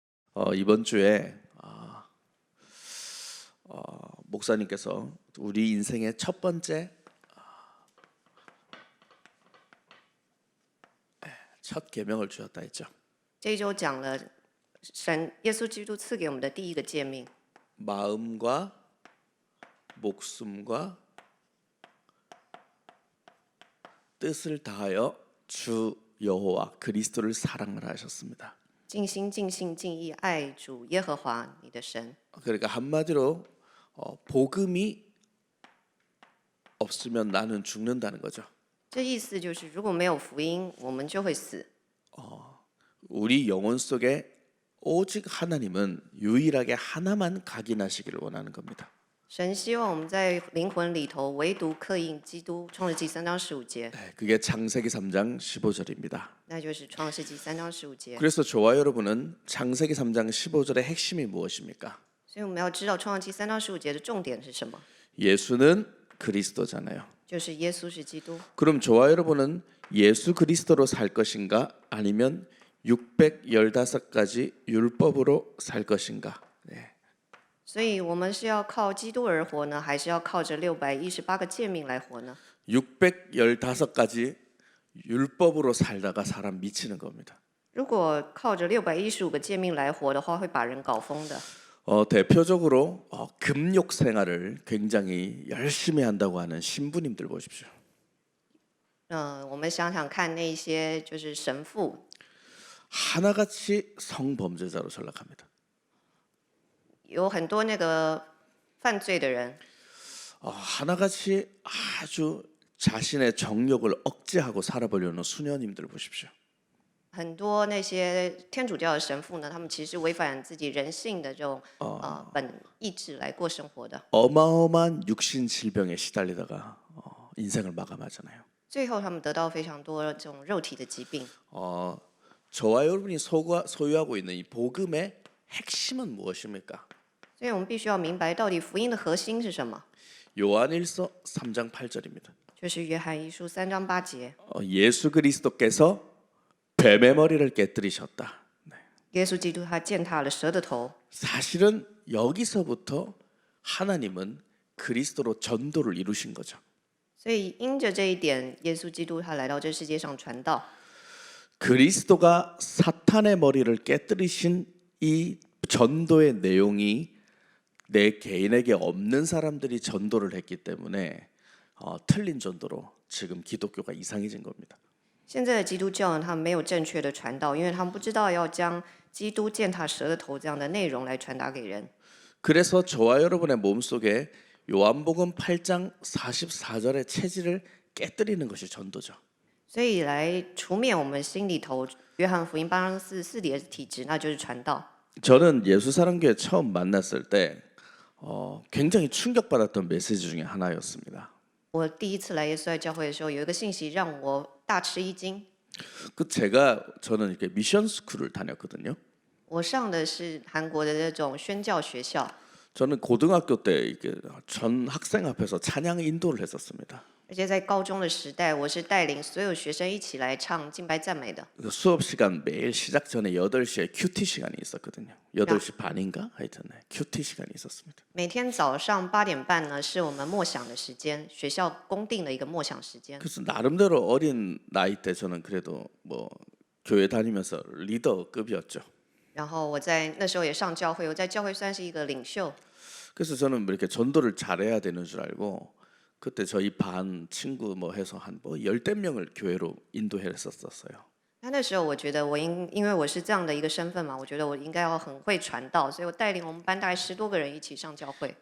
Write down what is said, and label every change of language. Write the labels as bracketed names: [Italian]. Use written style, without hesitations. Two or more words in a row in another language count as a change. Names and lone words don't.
[Korean] 이번 주에 목사님께서 우리 인생의 첫 번째 첫 계명을 주셨다 했죠. [Chinese] 这一周讲了神耶稣基督赐给我们的第一个诫命， [Korean] 마음과 목숨과 뜻을 다하여 주 여호와 그리스도를 사랑을 하셨습니다. [Chinese] 尽心、尽性、尽意爱主耶和华你的神。 [Korean] 그러니까 한마디로 복음이 없으면 나는 죽는다는 거죠. [Chinese] 这意思就是，如果没有福音，我们就会死。 [Korean] 우리 영혼 속에 오직 하나님은 유일하게 하나만 각인하시기를 원하는 겁니다. [Chinese] 神希望我们在灵魂里头唯独刻印基督。创世纪3章15节， [Korean] 그게 창세기 3장 15절입니다. [Chinese] 那就是创世纪3章15节。 [Korean] 그래서 저와 여러분은 창세기 3장 15절의 핵심이 무엇입니까? [Chinese] 所以我们要知道创世纪3章15节的重点是什么， [Korean] 예수는 그리스도잖아요. [Chinese] 就是耶稣是基督。 [Korean] 그럼 저와 여러분은 예수 그리스도로 살 것인가 아니면 615가지 율법으로 살 것인가? [Chinese] 所以我们是要靠基督而活呢，还是要靠着618个诫命来活呢？ [Korean] 615가지 율법으로 살다가 사람 미치는 겁니다. [Chinese] 如果靠着615个诫命来活的话，会把人搞疯的。 [Korean] 대표적으로 금욕 생활을 굉장히 열심히 한다고 하는 신부님들 보십시오. [Chinese] 我们想想看，那些就是神父， [Korean] 하나같이 성범죄자로 전락합니다. [Chinese] 有很多那个犯罪的人， [Korean] 하나같이 아주 자신의 정욕을 억제하고 살아보려는 수녀님들 보십시오. [Chinese] 很多那些天主教的神父呢，他们其实违反自己人性的这种本意志来过生活的。 [Korean] 어마어마한 육신 질병에 시달리다가 인생을 마감하잖아요. [Chinese] 最后他们得到非常多这种肉体的疾病。 [Korean] 저와 여러분이 소유하고 있는 이 복음의 핵심은 무엇입니까? [Chinese] 所以我们必须要明白，到底福音的核心是什么？ [Korean] 요한일서 3장 8절입니다. [Chinese] 就是约翰一书3章8节， [Korean] 예수 그리스도께서 뱀의 머리를 깨뜨리셨다. [Chinese] 耶稣基督他践踏了蛇的头。 [Korean] 사실은 여기서부터 하나님은 그리스도로 전도를 이루신 거죠. [Chinese] 所以因着这一点，耶稣基督他来到这世界上传道。 [Korean] 그리스도가 사탄의 머리를 깨뜨리신 이 전도의 내용이 내 개인에게 없는 사람들이 전도를 했기 때문에 틀린 전도로 지금 기독교가 이상해진 겁니다. [Chinese] 现在的基督教呢，他们没有正确的传道，因为他们不知道要将基督践踏蛇的头这样的内容来传达给人。 [Korean] 그래서 저와 여러분의 몸속에 요한복음 8장 44절의 체질을 깨뜨리는 것이 전도죠. [Chinese] 所以来除灭我们心里头约翰福音8章44节的体质，那就是传道。 [Korean] 저는 예수사랑교회 처음 만났을 때 굉장히 충격받았던 메시지 중에 하나였습니다. [Chinese] 我第一次来耶稣爱教会的时候，有一个信息让我大吃一惊。 [Korean] 저는 이렇게 미션 스쿨을 다녔거든요. [Chinese] 我上的是韩国的这种宣教学校， [Korean] 저는 고등학교 때 이렇게 전 학생 앞에서 찬양 인도를 했었습니다. [Chinese] 而且在高中的时代，我是带领所有学生一起来唱敬拜赞美的。 [Korean] 수업 시간 매일 시작 전에 8시에 큐티 시간이 있었거든요. 8시 반인가? 하여튼 큐티 시간이 있었습니다. [Chinese] 每天早上8点半呢，是我们默想的时间，学校公定的一个默想时间。 [Korean] 그래서 나름대로 어린 나이 때 저는 그래도 뭐 교회 다니면서 리더급이었죠. [Chinese] 然后我在那时候也上教会，我在教会算是一个领袖。 [Korean] 그래서 저는 뭐 이렇게 전도를 잘해야 되는 줄 알고 그때 저희 반 친구 뭐 해서 한 뭐 10대 명을 교회로 인도했었어요. [Chinese] 那时候我觉得因为我是这样的一个身份嘛，我觉得我应该要很会传道，所以我带领我们班大概10多个人一起上教会。